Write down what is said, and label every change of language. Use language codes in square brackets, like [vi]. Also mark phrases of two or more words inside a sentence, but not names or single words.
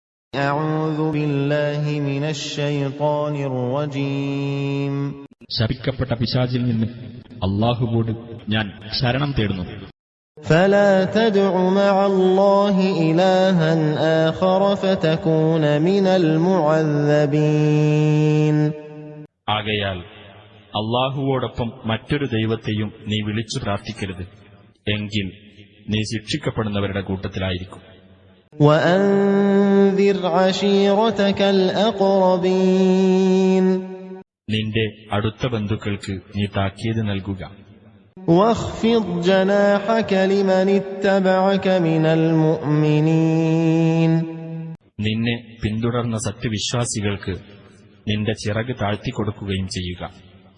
[ar] أعوذ بالله من الشيطان الرجيم. [ml] ശപിക്കപ്പെട്ട പിശാചിൽ നിന്ന് അല്ലാഹുവോട് ഞാൻ ശരണം തേടുന്നു. [ar] فلا تدع مع الله إلها آخر فتكون من المعذبين. [ml] ആകയാൽ അല്ലാഹുവോടൊപ്പം മറ്റൊരു ദൈവത്തെയും നീ വിളിച്ചു പ്രാർത്ഥിക്കരുത്, എങ്കിൽ നീ ശിക്ഷിക്കപ്പെടുന്നവരുടെ കൂട്ടത്തിലായിരിക്കും. [ar] وأنذر عشيرتك الأقربين. [ml] നിന്റെ അടുത്ത ബന്ധുക്കൾക്ക് നീ താക്കീത് നൽകുക. [ar] واخفض جناحك لمن اتبعك من المؤمنين. [ml] നിന്നെ പിന്തുടർന്ന സത്യവിശ്വാസികൾക്ക് നിന്റെ ചിറക് താഴ്ത്തിക്കൊടുക്കുകയും ചെയ്യുക.